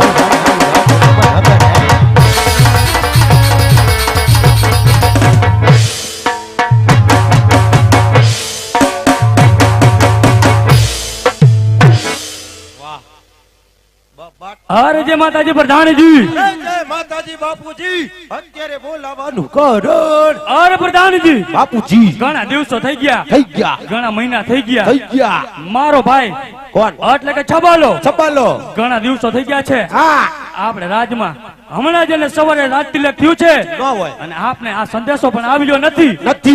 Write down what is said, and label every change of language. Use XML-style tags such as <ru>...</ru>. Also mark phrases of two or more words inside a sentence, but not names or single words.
<hi>अरे जय माताजी प्रधान जी जय माताजी बापूजी</hi> <gu>અત્યારે બોલાવાનું કરણ</gu> <hi>अरे प्रधान जी</hi> <gu>બાપુજી ઘણા દિવસો થઈ ગયા ઘણા મહિના થઈ થઈ ગયા મારો ભાઈ કોણ એટલે કે છબાલો ઘણા દિવસો થઈ ગયા છે હા આપણે રાજમાં હમણાં જ એને સવારે રાજ તિલક થયું છે ન હોય અને આપને આ સંદેશો પણ આવ્યો નથી નથી</gu>